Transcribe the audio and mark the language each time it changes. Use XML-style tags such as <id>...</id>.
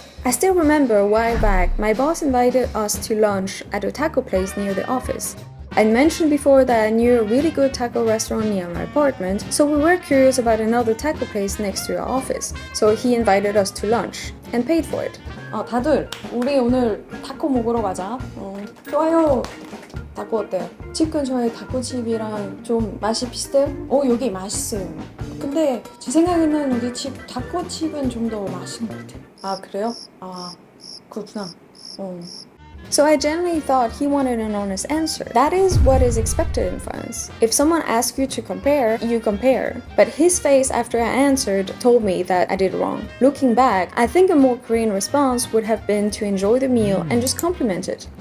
<en>I still remember a while back, my boss invited us to lunch at a taco place near the office. I mentioned before that I knew a really good taco restaurant near my apartment, so we were curious about another taco place next to our office. So he invited us to lunch and paid for it.</en> <ko>다들 우리 오늘 타코 먹으러 가자. 좋아요. 타코 어때요? 집 근처에 타코집이랑 좀 맛이 비슷해요? 여기 맛있어요. 근데 제 생각에는 우리 집 타코집은 좀 더 맛있는 것 같아요. 아, 그래요? 아, 그렇구나.</ko> <en>So I genuinely thought he wanted an honest answer. That is what is expected in France. If someone asks you to compare, you compare. But his face after I answered told me that I did wrong. Looking back, I think a more Korean response would have been to enjoy the meal and just compliment it.</en>